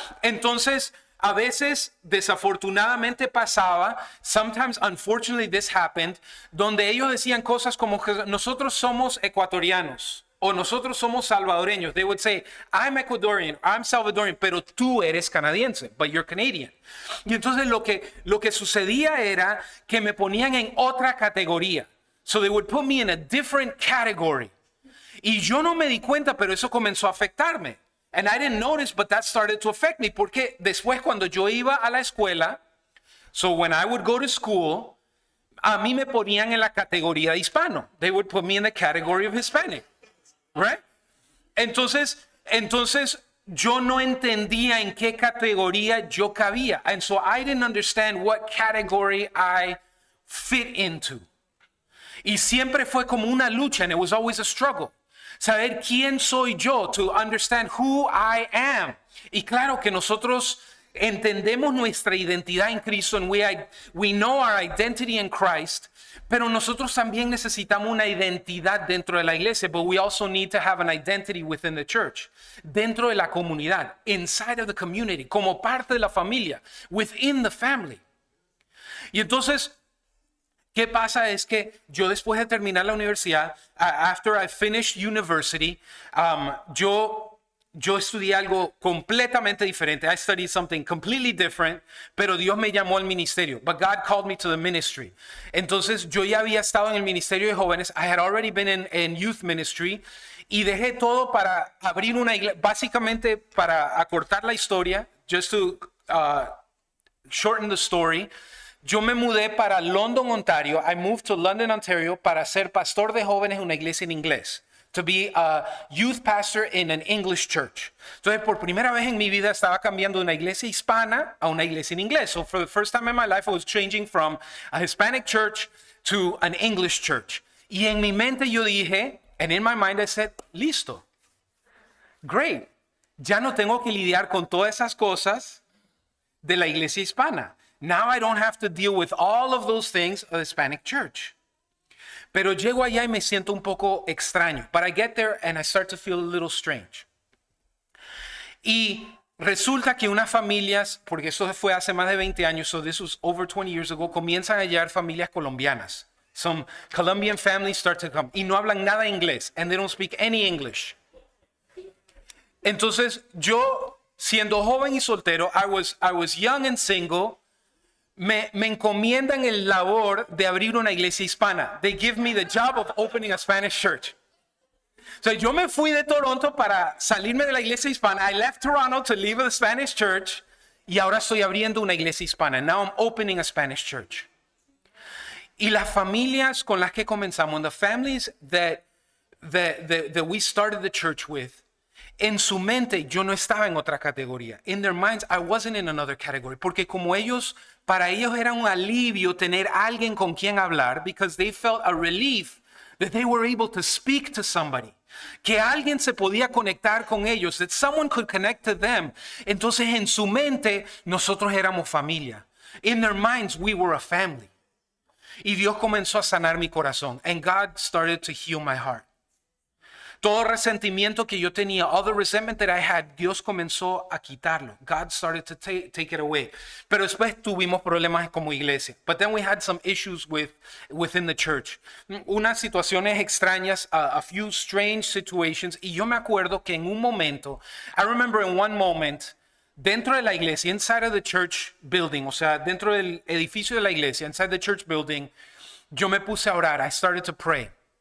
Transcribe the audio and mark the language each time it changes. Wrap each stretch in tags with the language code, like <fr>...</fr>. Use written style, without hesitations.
<es>Entonces, a veces, desafortunadamente pasaba,</es> <en>sometimes unfortunately this happened,</en> <es>donde ellos decían cosas como que nosotros somos ecuatorianos. O nosotros somos salvadoreños.</es> <en>They would say, I'm Ecuadorian, I'm Salvadorian,</en> <es>pero tú eres canadiense,</es> <en>but you're Canadian.</en> <es>Y entonces lo que sucedía era que me ponían en otra categoría.</es> <en>So they would put me in a different category.</en> <es>Y yo no me di cuenta, pero eso comenzó a afectarme.</es> <en>And I didn't notice, but that started to affect me.</en> <es>Porque después cuando yo iba a la escuela,</es> <en>so when I would go to school,</en> <es>a mí me ponían en la categoría de hispano.</es> <en>They would put me in the category of Hispanic. Right?</en> <es>Entonces yo no entendía en qué categoría yo cabía.</es> <en>And so I didn't understand what category I fit into.</en> <es>Y siempre fue como una lucha,</es> <en>and it was always a struggle.</en> <es>Saber quién soy yo,</es> <en>to understand who I am.</en> <es>Y claro que nosotros entendemos nuestra identidad en Cristo,</es> <en>and we know our identity in Christ.</en> <es>Pero nosotros también necesitamos una identidad dentro de la iglesia,</es> <en>but we also need to have an identity within the church,</en> <es>dentro de la comunidad,</es> <en>inside of the community,</en> <es>como parte de la familia,</es> <en>within the family.</en> <es>Y entonces, ¿qué pasa? Es que yo después de terminar la universidad,</es> <en>after I finished university,</en> <es>yo estudié algo completamente diferente.</es> <en>I studied something completely different,</en> <es>pero Dios me llamó al ministerio.</es> <en>But God called me to the ministry.</en> <es>Entonces, yo ya había estado en el ministerio de jóvenes.</es> <en>I had already been in youth ministry.</en> <es>Y dejé todo para abrir una iglesia, básicamente para acortar la historia,</es> <en>just to shorten the story.</en> <es>Yo me mudé para London, Ontario.</es> <en>I moved to London, Ontario,</en> <es>para ser pastor de jóvenes en una iglesia en inglés.</es> <en>To be a youth pastor in an English church.</en> <es>Entonces, por primera vez en mi vida estaba cambiando de una iglesia hispana a una iglesia en inglés.</es> <en>So for the first time in my life, I was changing from a Hispanic church to an English church.</en> <es>Y en mi mente yo dije,</es> <en>and in my mind I said,</en> <es>listo. Great. Ya no tengo que lidiar con todas esas cosas de la iglesia hispana.</es> <en>Now I don't have to deal with all of those things of the Hispanic church.</en> <es>Pero llego allá y me siento un poco extraño.</es> <en>But I get there and I start to feel a little strange.</en> <es>Y resulta que unas familias, porque eso fue hace más de 20 años,</es> <en>so this was over 20 years ago,</en> <es>comienzan a hallar familias colombianas.</es> <en>Some Colombian families start to come.</en> <es>Y no hablan nada inglés.</es> <en>And they don't speak any English.</en> <es>Entonces, yo, siendo joven y soltero,</es> <en>I was young and single.</en> <es>Me encomiendan el labor de abrir una iglesia hispana.</es> <en>They give me the job of opening a Spanish church.</en> <es>So yo me fui de Toronto para salirme de la iglesia hispana.</es> <en>I left Toronto to leave the Spanish church.</en> <es>Y ahora estoy abriendo una iglesia hispana.</es> <en>Now I'm opening a Spanish church.</en> <es>Y las familias con las que comenzamos,</es> <en>the families that we started the church with,</en> <es>en su mente yo no estaba en otra categoría.</es> <en>In their minds, I wasn't in another category.</en> <es>Porque como para ellos era un alivio tener alguien con quien hablar,</es> <en>because they felt a relief that they were able to speak to somebody.</en> <es>Que alguien se podía conectar con ellos,</es> <en>that someone could connect to them.</en> <es>Entonces en su mente nosotros éramos familia.</es> <en>In their minds, we were a family.</en> <es>Y Dios comenzó a sanar mi corazón.</es> <en>And God started to heal my heart.</en> <es>Todo resentimiento que yo tenía,</es> <en>all the resentment that I had,</en> <es>Dios comenzó a quitarlo.</es> <en>God started to take it away.</en> <es>Pero después tuvimos problemas como iglesia.</es> <en>But then we had some issues within the church.</en> <es>Unas situaciones extrañas,</es> <en>a few strange situations.</en> <es>Y yo me acuerdo que en un momento,</es> <en>I remember in one moment,</en> <es>dentro de la iglesia,</es> <en>inside of the church building,</en> <es>o sea, dentro del edificio de la iglesia,</es> <en>inside the church building,</en> <es>yo me puse a orar.</es> <en>I started to pray.</en>